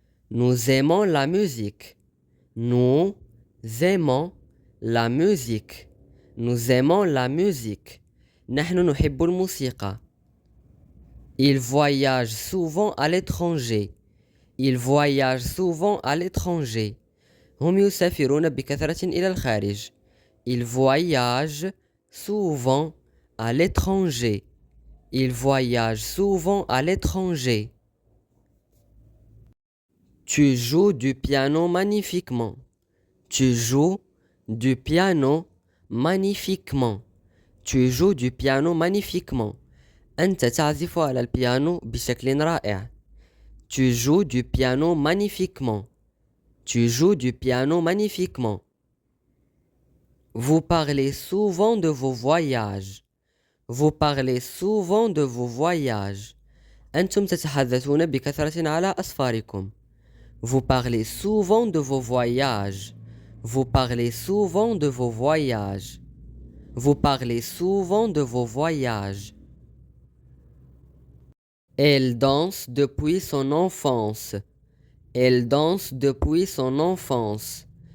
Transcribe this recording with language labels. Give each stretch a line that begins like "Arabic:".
French: Nous aimons la musique. Nous aimons la musique. Nous aimons la musique.
Arabic: نحن نحب الموسيقى.
French: Il voyage souvent à l'étranger. Il voyage souvent à l'étranger.
Arabic: هم يسافرون بكثرة إلى الخارج.
French: Il voyage souvent à l'étranger. Il voyage souvent à l'étranger. Tu joues du piano magnifiquement. Tu joues du piano magnifiquement. Tu joues du piano magnifiquement.
Arabic: أنت تعزف على البيانو بشكل رائع.
French: Tu joues du piano magnifiquement. Tu joues du piano magnifiquement. Vous parlez souvent de vos voyages. Vous parlez souvent de vos voyages.
Arabic: أنتم تتحدثون بكثرة على أسفاركم.
French: Vous parlez souvent de vos voyages. Vous parlez souvent de vos voyages. Vous parlez souvent de vos voyages. Elle danse depuis son enfance. Elle danse depuis son enfance.